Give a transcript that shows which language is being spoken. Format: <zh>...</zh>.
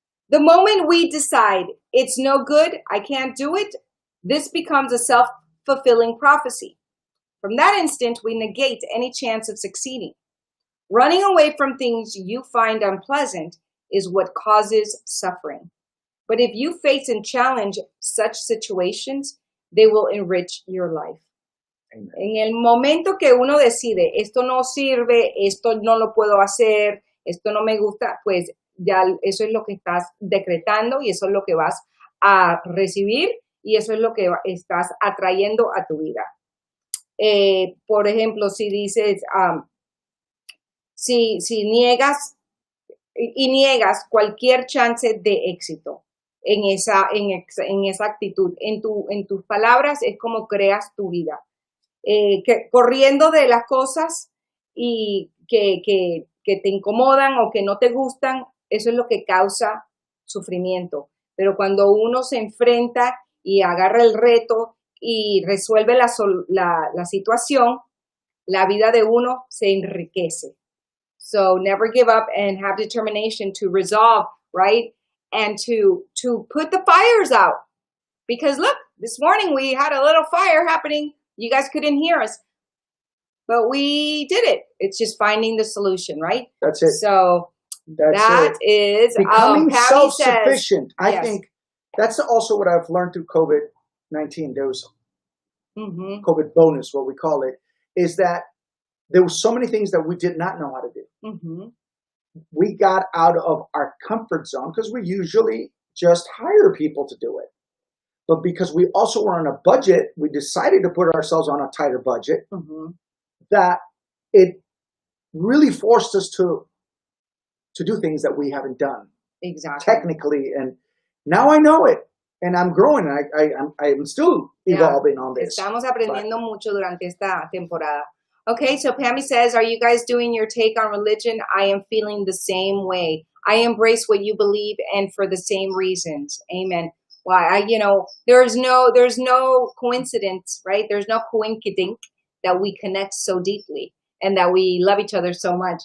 <en>The moment we decide it's no good, I can't do it, this becomes a self-fulfilling prophecy. From that instant, we negate any chance of succeeding. Running away from things you find unpleasant is what causes suffering. But if you face and challenge such situations, they will enrich your life. Amen.</en> <es>En el momento que uno decide, esto no sirve, esto no lo puedo hacer, esto no me gusta, pues ya eso es lo que estás decretando y eso es lo que vas a recibir y eso es lo que estás atrayendo a tu vida. Por ejemplo, si dices, si niegas y niegas cualquier chance de éxito en esa actitud, en tus palabras es como creas tu vida. Corriendo de las cosas y que te incomodan o que no te gustan, eso es lo que causa sufrimiento. Pero cuando uno se enfrenta y agarra el reto y resuelve la situación, la vida de uno se enriquece.</es> <en>So never give up and have determination to resolve, right? And to put the fires out. Because look, this morning we had a little fire happening. You guys couldn't hear us, but we did it. It's just finding the solution, right? That's it. So that is becoming Pammy self-sufficient. Says, I think that's also what I've learned through COVID-19. There was COVID bonus, what we call it, is that there were so many things that we did not know how to do. We got out of our comfort zone because we usually just hire people to do it. But because we also were on a budget, we decided to put ourselves on a tighter budget, that it really forced us to do things that we haven't done. Exactly. Technically. And now I know it. And I'm growing. I'm still evolving on this.</en> <es>Estamos aprendiendo mucho durante esta temporada.</es> <en>Okay, so Pammy says, are you guys doing your take on religion? I am feeling the same way. I embrace what you believe and for the same reasons. Amen. Why? There's no coincidence, right? There's no coinkydink that we connect so deeply and that we love each other so much.</en>